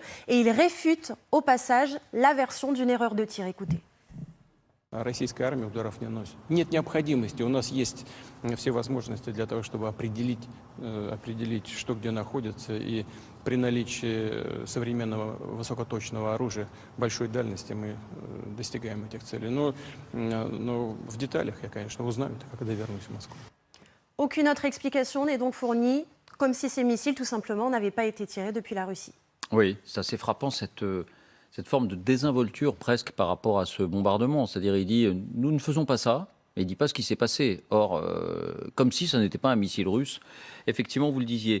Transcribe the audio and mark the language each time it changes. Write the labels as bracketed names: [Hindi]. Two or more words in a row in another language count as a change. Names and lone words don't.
[French] Et il réfute au passage la version d'une erreur de tir. Écoutez. [Russian] Российская армия ударов не наносит. Нет необходимости. У нас есть все возможности для того, чтобы определить, что где находится. И при наличии современного высокоточного оружия большой дальности мы достигаем этих целей. Но в деталях я, конечно, узнаю, когда вернусь в Москву. [French] Aucune autre explication n'est donc fournie, comme si ces missiles, tout simplement, n'avaient pas été tirés depuis la Russie. Oui, c'est assez frappant cette forme de désinvolture presque par rapport à ce bombardement. C'est-à-dire, il dit « nous ne faisons pas ça », mais il ne dit pas ce qui s'est passé. Or, comme si ça n'était pas un missile russe. Effectivement, vous le disiez.